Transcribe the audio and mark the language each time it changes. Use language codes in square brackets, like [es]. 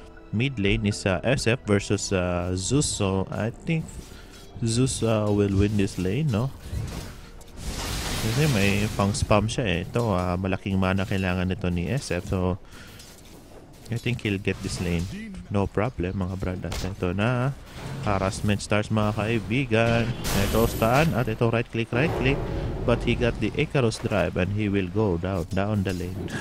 [en] Mid lane is SF versus Zeus. So I think Zeus will win this lane, no? [tl] Kasi may pang spam siya eh. Ito, malaking mana kailangan nito ni SF. [en] So I think he'll get this lane. No problem [tl] mga brad. At ito na. [en] Harassment starts [tl] mga kaibigan. Ito stun. At ito right click. [en] But he got the Icarus Drive and he will go down the lane.